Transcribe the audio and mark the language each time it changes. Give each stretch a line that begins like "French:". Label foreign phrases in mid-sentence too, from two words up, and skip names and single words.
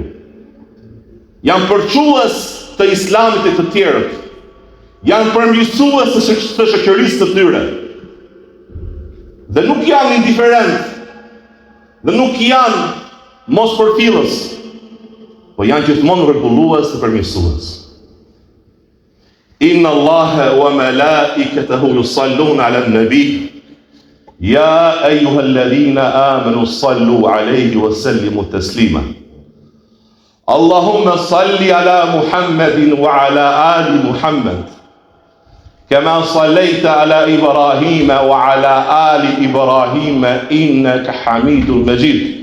Albanian: Janë përçues të Islamit e të tjerët. Janë përmirësues të shoqërisë të tyre. Dhe nuk janë indiferent. Dhe nuk janë mos përfillës, po janë gjithmonë rregullues dhe përmirësues.
Arabic: إن الله وملائكته يصلون على النبي يا أيها الذين آمنوا صلوا عليه وسلموا تسليما. اللهم صل على محمد وعلى آل محمد كما صليت على إبراهيم وعلى آل إبراهيم إنك حميد مجيد.